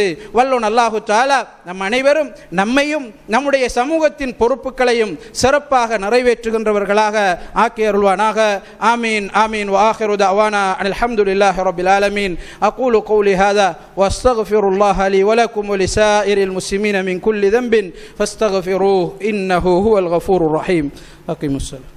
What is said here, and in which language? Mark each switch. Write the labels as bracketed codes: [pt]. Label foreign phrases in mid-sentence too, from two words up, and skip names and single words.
[ta] வல்லோன் [ar] الله تعالى [ta] நம் அனைவரும் நம்மையும் நம்முடைய சமூகத்தின் பொறுப்புகளையும் சிறப்பாக நிறைவேற்றுகின்றவர்களாக ஆக்கி அருள்வானாக. [ar] آمين آمين. وآخر دعوانا الحمد لله رب العالمين. أقول قولي هذا وأستغفر الله لي ولكم ولسائر المسلمين من كل ذنب فاستغفروه إنه هو الغفور الرحيم. أقيموا الصلاة.